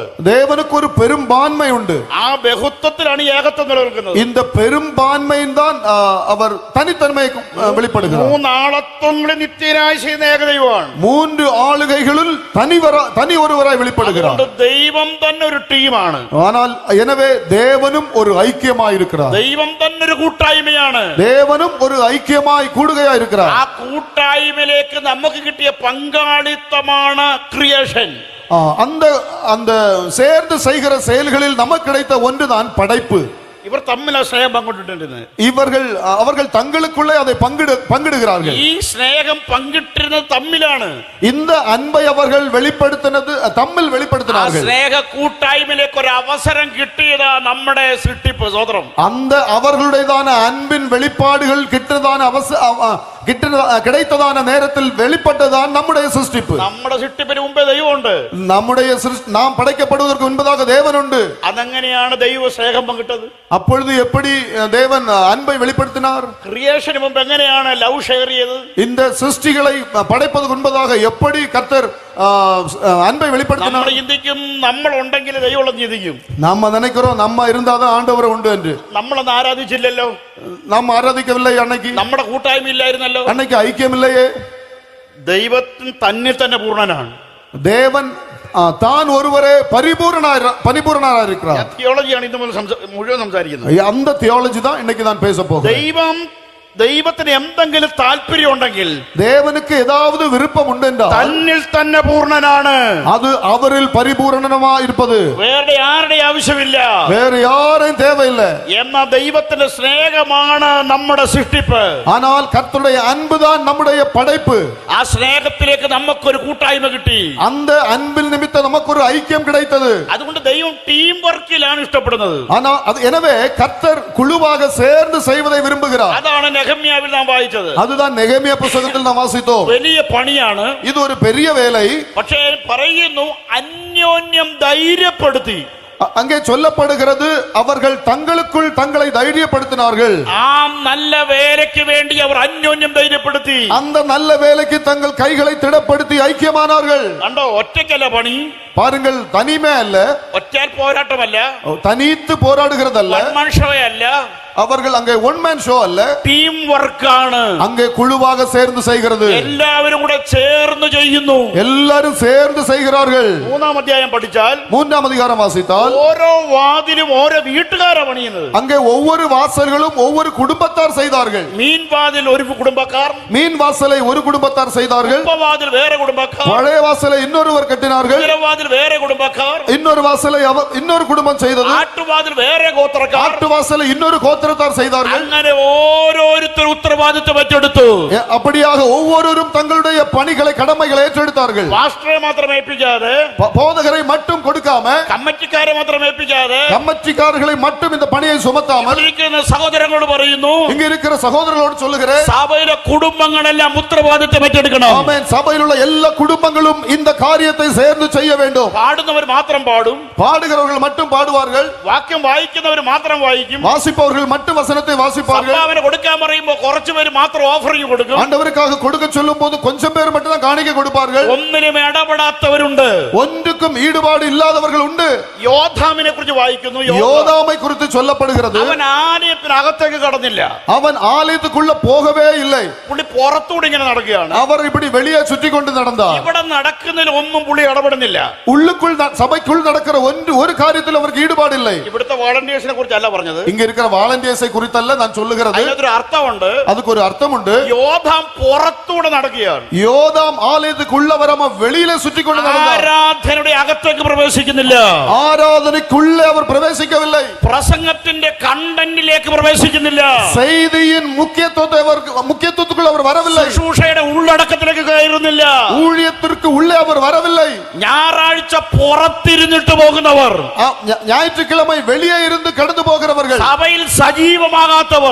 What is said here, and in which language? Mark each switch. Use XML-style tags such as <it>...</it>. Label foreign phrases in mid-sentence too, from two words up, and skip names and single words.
<ta>தேவனுக்கு ஒரு பெரும்பான்மை உண்டு.</ta> <ml>ആ ബഹുത്വത്തിലാണ് ഏകത്വം നിലനിൽക്കുന്നത്.</ml> <ta>இந்த பெரும்பான்மையின் தான் அவர் தனித்தன்மையை வெளிப்படுகிறார்.</ta> <ml>മൂന്നാളത്വങ്ങളിൽ നിത്യനായി ചെയ്യുന്ന ഏകദൈവമാണ്.</ml> <ta>மூன்று ஆளுகைகளுள் தனி ஒருவராய் வெளிப்படுகிறார்.</ta> <ml>അതുകൊണ്ട് ദൈവം തന്നെ ഒരു ടീമാണ്.</ml> <ta>ஆனால் எனவே தேவனும் ஒரு ஐக்கியமாய் இருக்கிறார்.</ta> <ml>ദൈവം തന്നെ ഒരു കൂട്ടായ്മയാണ്.</ml> <ta>தேவனும் ஒரு ஐக்கியமாய் கூடுகையாய் இருக்கிறார்.</ta> <ml>ആ കൂട്ടായ്മയിലേക്ക് നമുക്ക് കിട്ടിയ പങ്കാളിത്തമാണ് ക്രിയേഷൻ.</ml> <ta>அந்த அந்த சேர்ந்து செய்கிற செயல்களில் நமக்கு கிடைத்த ஒன்றுதான் படைப்பு.</ta> <ml>ഇവർ തമ്മിൽ ആ സ്നേഹം പങ്കിട്ടിട്ടുണ്ട്.</ml> <ta>அவர்கள் தங்களுக்குள்ளே அதை பங்கிடுகிறார்கள்.</ta> <ml>ഈ സ്നേഹം പങ്കിട്ടിരുന്നത് തമ്മിലാണ്.</ml> <ta>இந்த அன்பை அவர்கள் வெளிப்படுத்தினது தம்மில் வெளிப்படுத்தினார்கள்.</ta> <ml>സ്നേഹ കൂട്ടായ്മയിലേക്ക് ഒരു അവസരം കിട്ടിയതാ നമ്മുടെ സൃഷ്ടിപ്പ്. സ്വതന്ത്രം</ml> <ta>அந்த அவர்களுடையதான அன்பின் வெளிப்பாடுகள் கிடைத்ததான நேரத்தில் வெளிப்பட்டதான் நம்முடைய சிருஷ்டிப்பு.</ta> <ml>നമ്മുടെ സൃഷ്ടിപ്പിന് മുമ്പേ ദൈവമുണ്ട്.</ml> <ta>நாம் படைக்கப்படுவதற்கு முன்பதாக தேவன் உண்டு.</ta> <ml>അതെങ്ങനെയാണ് ദൈവ സ്നേഹം പങ്കിട്ടത്?</ml> <ta>அப்பொழுது எப்படி தேவன் அன்பை வெளிப்படுத்தினார்?</ta> <ml>ക്രിയേഷന് മുമ്പ് എങ്ങനെയാണ്</ml> <en>love share</en> <ml>ചെയ്തത്?</ml> <ta>இந்த சிருஷ்டிகளை படைப்பதற்கு முன்பதாக எப்படி கர்த்தர் அன்பை வெளிப்படுத்தினார்?</ta> <ml>നമ്മൾ ചിന്തിക്കും നമ്മൾ ഉണ്ടെങ്കിൽ ദൈവം ചിന്തിക്കും.</ml> <ta>நம்ம நினைக்கிறோம் நம்ம இருந்தாதான் ஆண்டவர் உண்டு என்று.</ta> <ml>നമ്മളൊന്നും ആരാധിച്ചില്ലല്ലോ.</ml> <ta>நாம் ஆராதிக்கவில்லை அன்னைக்கு.</ta> <ml>നമ്മുടെ കൂട്ടായ്മ ഇല്ലായിരുന്നല്ലോ.</ml> <ta>அன்னைக்கு ஐக்கியமில்லையே.</ta> <ml>ദൈവത്തിന് തന്നിൽ തന്നെ പൂർണ്ണനാണ്.</ml> <ta>தேவன் தான் ஒருவரே பரிபூரணராக இருக்கிறார்.</ta> <ml>തിയോളജിയാണ് ഇന്ന് മുഴുവൻ സംസാരിക്കുന്നത്.</ml> <ta>அந்த தியாலஜி தான் இன்னைக்கு நான் பேச போகிறேன்.</ta> <ml>ദൈവത്തിന് എന്തെങ്കിലും താല്പര്യം ഉണ്ടെങ്കിൽ,</ml> <ta>தேவனுக்கு ஏதாவது விருப்பம் உண்டென்றால்</ta> <ml>തന്നിൽ തന്നെ പൂർണ്ണനാണ്.</ml> <ta>அது அவரில் பரிபூரணமாய் இருப்பது.</ta> <ml>വേറെ ആരുടെ ആവശ്യമില്ല.</ml> <ta>வேறு யாரையும் தேவையில்லை.</ta> <ml>എന്നാ ദൈവത്തിന്റെ സ്നേഹമാണ് നമ്മുടെ സൃഷ്ടിപ്പ്.</ml> <ta>ஆனால் கர்த்தருடைய அன்புதான் நம்முடைய படைப்பு.</ta> <ml>ആ സ്നേഹത്തിലേക്ക് നമുക്കൊരു കൂട്ടായ്മ കിട്ടി.</ml> <ta>அந்த அன்பில் நிமித்தம் நமக்கு ஒரு ஐக்கியம் கிடைத்தது.</ta> <ml>അതുകൊണ്ട് ദൈവം</ml> <en>team work</en> <ml>ഇഷ്ടപ്പെടുന്നത്.</ml> <ta>எனவே கர்த்தர் குழுவாக சேர்ந்து செய்வதை விரும்புகிறார்.</ta> <ml>അതാണ് നെഹമ്യാവിൽ നാം വായിച്ചത്.</ml> <ta>அதுதான் நெகேமியா புத்தகத்தில் நாம் வாசித்தோம்.</ta> <ml>വലിയ പണിയാണ്.</ml> <ta>இது ஒரு பெரிய வேலை.</ta> <ml>പക്ഷേ പറയുന്നു അന്യോന്യം ധൈര്യപ്പെടുത്തി.</ml> <ta>அங்கே சொல்லப்படுகிறது அவர்கள் தங்களுக்குள் தங்களை தைரியப்படுத்தினார்கள். ஆம், நல்ல வேலைக்கு வேண்டி அவர் அந்யோன்யம் தைரியப்படுத்தி அந்த நல்ல வேலைக்கு தங்கள் கைகளை திடப்படுத்தி ஐக்கியமானார்கள்.</ta> <ml>കണ്ടോ, ഒറ്റയ്ക്കല്ല പണി.</ml> <ta>பாருங்கள், தனிமே அல்ல,</ta> <ml>ഒറ്റയാൽ പോരാട്ടമല്ല,</ml> <ta>தனித்து போராடுகிறதல்ல,</ta> <ml>മനുഷ്യവയല്ല,</ml> <ta>அவர்கள் அங்கே</ta> <en>one man show</en> <ta>அல்ல,</ta> <en>team work.</en> <ta>அங்கே குழுவாக சேர்ந்து செய்கிறது.</ta> <ml>എല്ലാവരും കൂടെ ചേർന്ന് ചെയ്യുന്നു.</ml> <ta>எல்லாரும் சேர்ந்து செய்கிறார்கள்.</ta> <ml>3-ാം അധ്യായം പഠിച്ചാൽ</ml> <ta>3-ാം அதிகாரம் வாசித்தால்</ta> <ml>ഓരോ വാതിലും ഓരോ വീട്ടുകാരാ പണിയുന്നത്.</ml> <ta>அங்கே ஒவ்வொரு வாசல்களும் ஒவ்வொரு குடும்பத்தார் செய்தார்கள்.</ta> <ml>മീൻ വാതിൽ ഒരു കുടുംബക്കാർ,</ml> <ta>மீன் வாசலை ஒரு குடும்பத்தார் செய்தார்கள்.</ta> <ml>വാതിൽ വേറെ കുടുംബക്കാർ,</ml> <ta>பழைய வாசலை இன்னொருவர் கட்டினார்கள்.</ta> <ml>വാതിൽ വേറെ കുടുംബക്കാർ,</ml> <ta>இன்னொரு வாசலை இன்னொரு குடும்பம் செய்தது.</ta> <ml>ആട്ടുവാതിൽ വേറെ ഗോത്രക്കാർ,</ml> <ta>ஆட்டு வாசலை இன்னொரு கோத்திரத்தார் செய்தார்கள்.</ta> <ml>അങ്ങനെ ഓരോരുത്തരും ഉത്തരവാദിത്വം ഏറ്റെടുത്തു.</ml> <ta>அப்படியாக ஒவ்வொருவரும் தங்களுடைய பணிகளை கடமைகளை ഏറ്റെടുத்தார்கள்.</ta> <ml>പാസ്റ്ററെ മാത്രം ഏൽപ്പിക്കാതെ,</ml> <ta>போதகரை மட்டும் கொடுக்காம,</ta> <ml>കമ്മിറ്റിക്കാരെ മാത്രം ഏൽപ്പിക്കാതെ,</ml> <ta>கமிட்டிக்காரர்களை மட்டும் இந்த பணியை சுமத்தாமல்</ta> <ml>സഹോദരങ്ങളോട് പറയുന്നു,</ml> <ta>இங்க இருக்கிற சகோதரர்களோடு சொல்லுகிறேன்,</ta> <ml>സഭയിലെ കുടുംബങ്ങളെല്ലാം ഉത്തരവാദിത്വം ഏറ്റെടുക്കണം.</ml> <ta>ஆமென். சபையில் உள்ள எல்லா குடும்பங்களும் இந்த காரியத்தை சேர்ந்து செய்ய வேண்டும்.</ta> <ml>പാടുന്നവർ മാത്രം പാടും,</ml> <ta>பாடுகிறவர்கள் மட்டும் பாடுவார்கள்,</ta> <ml>വാക്യം വായിക്കുന്നവർ മാത്രം വായിക്കും,</ml> <ta>வாசிப்பவர்கள் மட்டும் வசனத்தை வாசிப்பார்கள்.</ta> <ml>സംഭാവന കൊടുക്കാൻ പറയുമ്പോൾ കുറച്ചു പേര് മാത്രം ഓഫറിംഗ് കൊടുക്കും.</ml> <ta>ஆண்டவருக்காக கொடுக்க சொல்லும் போது கொஞ்சம் பேர் மட்டும் தான் காணிக்கை கொடுப்பார்கள்.</ta> <ml>ഒന്നിനും ഇടപെടാത്തവരുണ്ട്,</ml> <ta>ஒன்றுக்கும் ஈடுபாடு இல்லாதவர்கள் உண்டு.</ta> <ml>യോദ്ധാമിനെ കുറിച്ച് വായിക്കുന്നു.</ml> <ta>யோதாமை குறித்து சொல்லப்படுகிறது.</ta> <ml>അവൻ ആലയത്തിനകത്തേക്ക് കടന്നില്ല,</ml> <ta>அவன் ஆலயத்துக்குள்ள போகவே இல்லை.</ta> <ml>പുള്ളി പുറത്തൂടെ ഇങ്ങനെ നടക്കുകയാണ്.</ml> <ta>அவர் இப்படி வெளியே சுற்றி கொண்டு நடந்தார்.</ta> <ml>ഇവിടെ നടക്കുന്നതിൽ ഒന്നും പുള്ളി ഇടപെടുന്നില്ല.</ml> <ta>உள்ளுக்குள் சபைக்குள் நடக்கிற ஒரு காரியத்தில் அவருக்கு ஈடுபாடு இல்லை.</ta> <ml>ഇവിടുത്തെ വോളണ്ടിയേഴ്സിനെ കുറിച്ചല്ല പറഞ്ഞത്,</ml> <ta>இங்க இருக்கிற வாலண்டியர்ஸை குறித்தல்ல நான் சொல்லுகிறது.</ta> <ml>അതിനൊരു അർത്ഥമുണ്ട്.</ml> <ta>அதுக்கு ஒரு அர்த்தம் உண்டு.</ta> <ml>യോദ്ധാം പുറത്തൂടെ നടക്കുകയാണ്.</ml> <ta>யோதாம் ஆலயத்துக்குள்ள வராம வெளியில சுற்றி கொண்டு நடந்தார்.</ta> <ml>ആരാധനയുടെ അകത്തേക്ക് പ്രവേശിക്കുന്നില്ല,</ml> <ta>ஆராதனைக்குள்ளே அவர் பிரவேசிக்கவில்லை.</ta> <ml>പ്രസംഗത്തിന്റെ കണ്ടന്റിലേക്ക് പ്രവേശിക്കുന്നില്ല,</ml> <ta>செய்தியின் முக்கியத்துவத்துக்குள் அவர் வரவில்லை.</ta> <ml>ശുശ്രൂഷയുടെ ഉള്ളടക്കത്തിലേക്ക് കയറുന്നില്ല,</ml> <ta>ஊழியத்திற்கு உள்ளே அவர் வரவில்லை.</ta> <ml>ഞായറാഴ്ച പുറത്തിരുന്നിട്ട് പോകുന്നവർ,</ml> <ta>ஞாயிற்றுக்கிழமை வெளியே இருந்து கடந்து போகிறவர்கள்,</ta> <ml>സഭയിൽ സജീവമാകാത്തവർ,</ml>